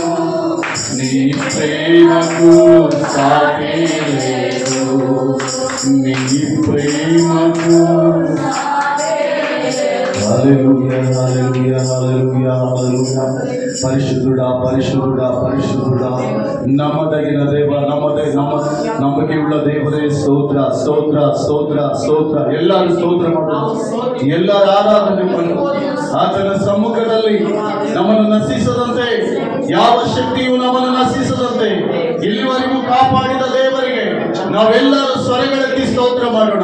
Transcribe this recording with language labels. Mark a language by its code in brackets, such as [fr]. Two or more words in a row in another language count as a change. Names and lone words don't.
[te] నీ ప్రేమకు సాటి లేదు. నీ ప్రేమకు హల్లెలూయా హల్లెలూయా హల్లెలూయా హల్లెలూయా. పరిశుద్ధుడా పరిశుద్ధుడా పరిశుద్ధుడా, నమ్మదగిన దేవ [kn] ನಂಬಿಕೆಯುಳ್ಳ ದೇವರೇ ಸ್ತೋತ್ರ ಸ್ತೋತ್ರ ಸ್ತೋತ್ರ ಸ್ತೋತ್ರ. ಎಲ್ಲರೂ ಸ್ತೋತ್ರ ಮಾಡೋಣ, ಎಲ್ಲರ ಆರಾಧನೆ ಮಾಡೋಣ. ಆತನ ಸಮ್ಮುಖದಲ್ಲಿ ನಮ್ಮನ್ನು ನಶಿಸದಂತೆ, ಯಾವ ಶಕ್ತಿಯು ನಮ್ಮನ್ನು ನಶಿಸದಂತೆ ಇಲ್ಲಿವರೆಗೂ ಕಾಪಾಡಿದ ದೇವರಿಗೆ ನಾವೆಲ್ಲರೂ ಸ್ವರಗಳೆತ್ತಿ ಸ್ತೋತ್ರ ಮಾಡೋಣ.